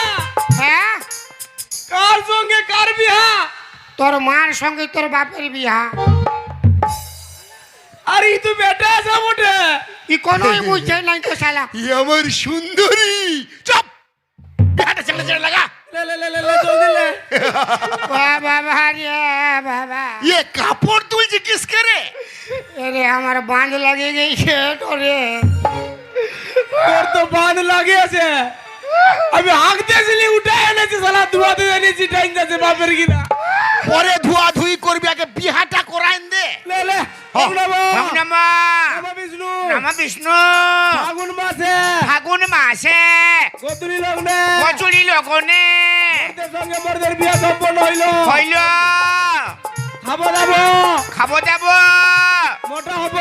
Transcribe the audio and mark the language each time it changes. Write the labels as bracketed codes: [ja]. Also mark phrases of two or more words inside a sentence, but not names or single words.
[bn] হ্যাঁ কার সঙ্গে কার বিহা? তোর মার সঙ্গে তোর বাপের বিয়া আরে তুই বেটা আছে মোটে ই কোনোই বুঝছে নাই তো শালা ই আমার সুন্দরী। চুপ, বিহাটা ছেড়ে ছেড়ে লাগা। লে লে লে লে লে জলদি লে ও বাবা রে বাবা ये কাপড় তুলছে কিসকে রে? এরে আমার বাঁধ লাগে গেছে তোরে তোর তো বাঁধ লাগে আছে আমি হাঁকতেছিলি উঠে এনেছি শালা ধোয়াতে এনেছি টাইম যাচ্ছে বাপের কিনা পরে ধোয়া ধুই করবি, আগে বিহাটা করাইন দে। লে লে হোক নামা। নম বিষ্ণু ফাগুন মাসে ফাগুন মাসে গোধূলি লগ্নে কচুরি লগনে মর্দের সঙ্গে মর্দের বিয়ে সম্পন্ন হইল হইল খাবো দাবো খাবো যাব মোটা হবো